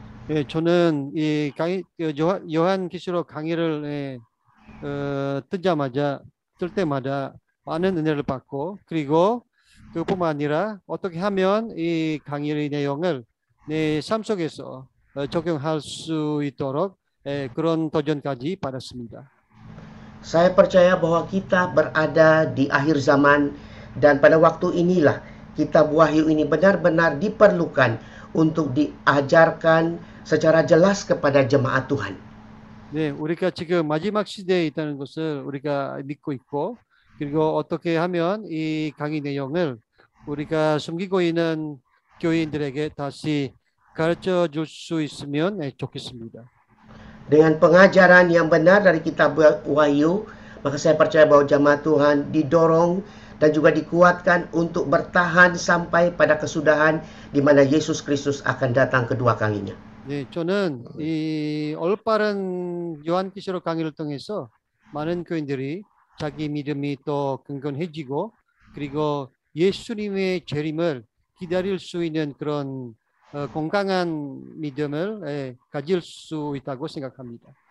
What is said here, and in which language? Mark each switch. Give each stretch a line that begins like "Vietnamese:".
Korean: 예, 저는 이 요한계시록 강의를 뜰 때마다 많은 은혜를 받고 그리고 그뿐만 아니라 어떻게 하면 이 강의의 내용을 내 삶 속에서 적용할 수 있도록 그런 도전까지 받았습니다.
Indonesian: Saya percaya bahwa kita berada di akhir zaman dan pada waktu inilah kitab Wahyu ini benar-benar diperlukan untuk diajarkan secara jelas kepada jemaat Tuhan.
Korean: 네, 우리가 지금 마지막 시대에 있다는 것을 우리가 믿고 있고 그리고 어떻게 하면 이 강의 내용을 우리가 숨기고 있는 교인들에게 다시 가르쳐 줄 수 있으면 좋겠습니다.
Indonesian: Dengan pengajaran yang benar dari kitab Wahyu, maka saya percaya bahwa jemaat Tuhan didorong dan juga dikuatkan untuk bertahan sampai pada kesudahan di mana Yesus Kristus akan datang kedua kalinya.
Korean: 네, 저는 이 올바른 요한계시록 강의를 통해서 많은 교인들이 자기 믿음이 또 근건해지고 그리고 예수님의 재림을 기다릴 수 있는 그런 건강한 믿음을 가질 수 있다고 생각합니다.